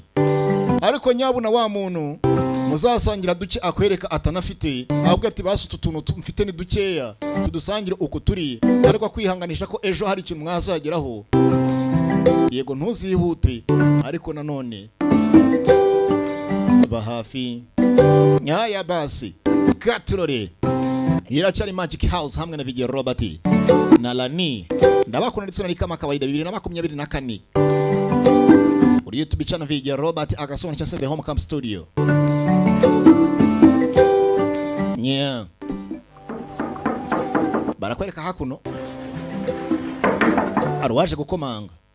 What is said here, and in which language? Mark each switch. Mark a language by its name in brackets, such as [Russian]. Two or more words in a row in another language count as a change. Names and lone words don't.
[Kinyarwanda] Ariko nyabuna wa muntu muzasangira duke akwereka atanafite ahubwo ati basutu tuntu mfite ni dukeya tudusangire uko turi ariko kwihanganisha ko ejo hari ikintu mwazageraho. Yego ntuzihute ariko nanone ba hafi. Nyaya basi katurore iracyari Magic House hamwe na Video Robert na Lani ndabakunda ndetse na [Swahili] kama kawaida [Kinyarwanda] 2024 kuri [English] YouTube channel [Kinyarwanda] Video Robert Agasobanuye cyangwa The Home Camp Studio. [English] Yeah. [Kinyarwanda] Barakwereka hakuno arwaje gukomanga.